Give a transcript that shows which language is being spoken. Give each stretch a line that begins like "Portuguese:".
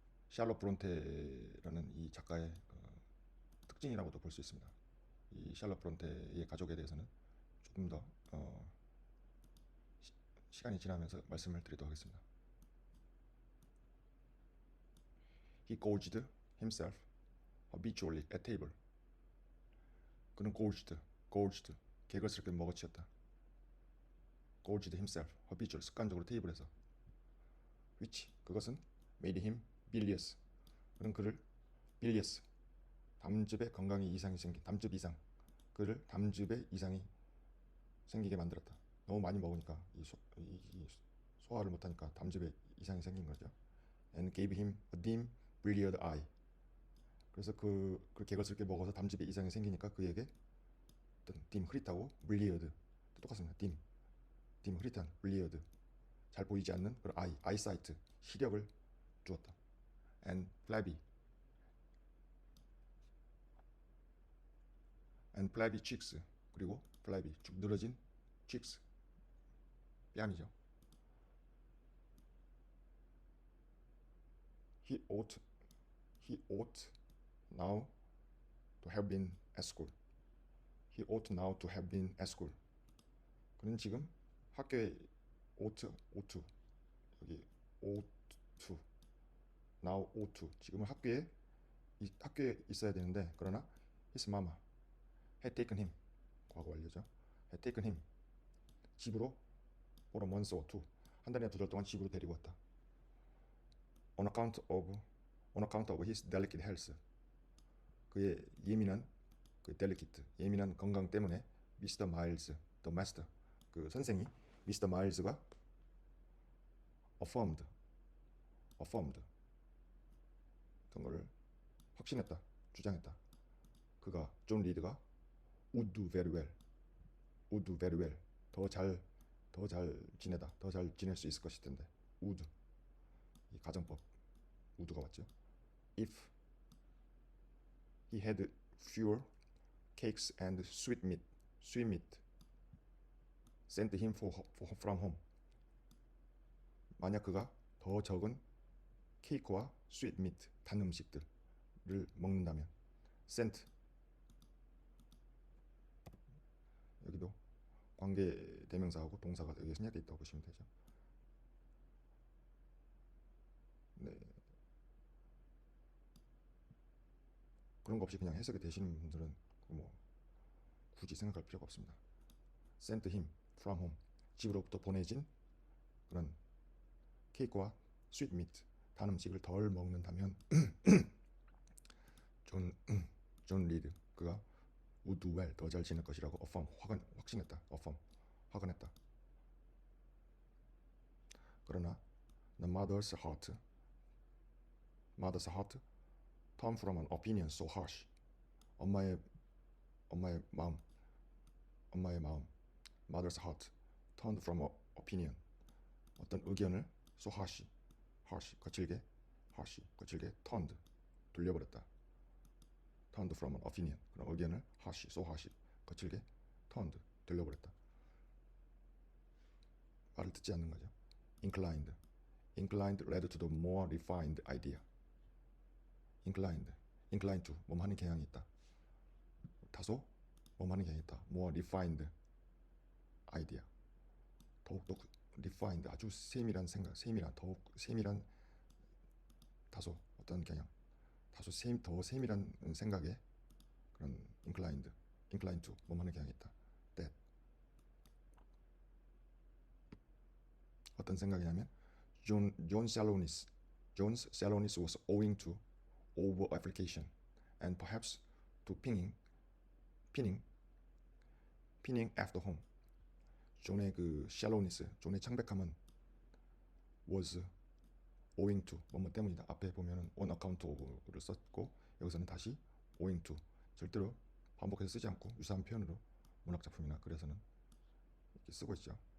Korean: 샬롯 브론테라는 이 작가의 특징이라고도 볼 수 있습니다. 이 샬롯 브론테의 가족에 대해서는 조금 더 시간이 지나면서 말씀을 드리도록 하겠습니다.
English: He gorged himself habitually at table.
Korean: 그는
English: gorged,
Korean: 개걸스럽게 먹어치웠다.
English: gorged himself, habitual,
Korean: 습관적으로 테이블에서. which, 그것은
English: made him bilious,
Korean: 그는 그를 bilious, 담즙에 건강에 이상이 생긴, 담즙 이상, 그를 담즙에 이상이 생기게 만들었다. 너무 많이 먹으니까 이 소화를 못하니까 담즙에 이상이 생긴 거죠.
English: and gave him a dim, bleared eye.
Korean: 그래서 그 개걸스럽게 먹어서 담즙에 이상이 생기니까 그에게 어떤 dim, 흐릿하고 bleared, 똑같습니다. dim, 흐릿한, bleared, 잘 보이지 않는 그런 eyesight, 시력을 주었다.
English: and flabby cheeks, 그리고 flabby,
Korean: 쭉 늘어진
English: cheeks, 뺨이죠. He ought now to have been at school. He ought now to have been at school.
Korean: 그는 지금 학교에
English: ought to, 여기 ought to, now ought to,
Korean: 지금은 학교에 있어야 되는데, 그러나
English: his mama had taken him,
Korean: 과거 완료죠.
English: had taken him,
Korean: 집으로
English: for a month or two,
Korean: 한 달이나 두 달 동안 집으로 데리고 왔다.
English: on account of his delicate health,
Korean: 그의 예민한 예민한 건강 때문에 미스터 마일즈,
English: the master,
Korean: 그 선생이 미스터 마일즈가 affirmed 어떤 거를 확신했다, 주장했다. 그가 존 리드가
English: would do very well,
Korean: 더 잘 지내다, 더 잘 지낼 수 있을 것일 텐데. would, 이 가정법 would가 왔죠.
English: if he had fewer cakes and sweet meat sent him from home.
Korean: 만약 그가 더 적은 케이크와 sweet meat, 단 음식들을 먹는다면, sent, 여기도 관계 대명사하고 동사가 여기에 생략되어 있다고 보시면 되죠. 네. 그런 거 없이 그냥 해석이 되시는 분들은 뭐 굳이 생각할 필요가 없습니다.
English: sent him from home,
Korean: 집으로부터 보내진 그런 케이크와 sweet meat, 단 음식을 덜 먹는다면 존 리드, 그가
English: would do well,
Korean: 더 잘 지낼 것이라고 확신했다. 확언했다.
English: 그러나 the mother's heart turned from an opinion so harsh.
Korean: 엄마의 마음
English: mother's heart turned from an opinion,
Korean: 어떤 의견을
English: so harsh, 거칠게 turned, 돌려버렸다. turned from an opinion,
Korean: 그런 의견을
English: so harsh, 거칠게 turned, 돌려버렸다.
Korean: 말을 듣지 않는 거죠.
English: inclined led to the more refined idea. inclined to,
Korean: 몸하는 경향이 있다. 다소 몸하는 경향이 있다.
English: more refined idea,
Korean: 더욱더 refined, 아주 세밀한 생각, 더욱 세밀한, 다소 어떤 경향, 더 세밀한 생각에 그런
English: inclined to,
Korean: 몸하는 경향이 있다.
English: that,
Korean: 어떤 생각이냐면
English: John's shallowness was owing to over application and perhaps to pinning after home.
Korean: 존의 그 shallowness, 존의 창백함은
English: was owing to,
Korean: 뭐뭐 때문이다. 앞에 보면은
English: on account of
Korean: 를 썼고, 여기서는 다시
English: owing to,
Korean: 절대로 반복해서 쓰지 않고 유사한 표현으로 문학작품이나 글에서는 이렇게 쓰고 있죠.